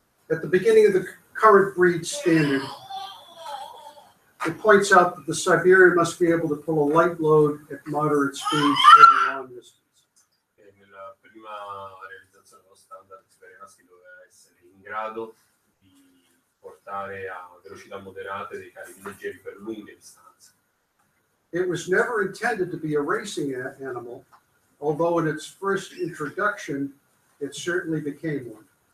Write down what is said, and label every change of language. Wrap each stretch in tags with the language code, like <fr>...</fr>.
<en>At the beginning of the current breed standard, it points out that the Siberian must be able to pull a light load at moderate speeds over long distance.</en> <it>Nella prima realizzazione dello standard, Siberianski doveva essere in grado di portare a velocità moderate dei carichi leggeri per lunghe distanze.</it> <en>It was never intended to be a racing animal, although in its first introduction, it certainly became one.</en>